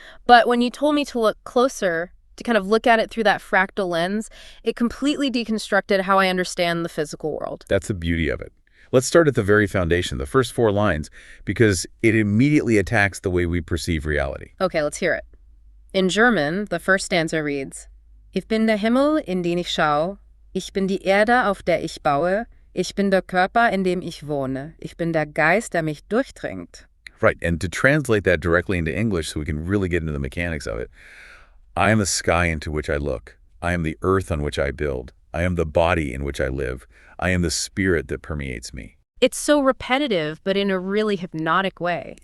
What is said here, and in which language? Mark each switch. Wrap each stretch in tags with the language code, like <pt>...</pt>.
<en>But when you told me to look closer, to kind of look at it through that fractal lens, it completely deconstructed how I understand the physical world. That's the beauty of it. Let's start at the very foundation, the first 4 lines, because it immediately attacks the way we perceive reality. Okay, let's hear it. In German, the first stanza reads,</en> <de>Ich bin der Himmel, in den ich schau. Ich bin die Erde, auf der ich baue. Ich bin der Körper, in dem ich wohne. Ich bin der Geist, der mich durchdringt.</de> <en>Right, and to translate that directly into English so we can really get into the mechanics of it, I am the sky into which I look. I am the earth on which I build. I am the body in which I live. I am the spirit that permeates me. It's so repetitive, but in a really hypnotic way.</en>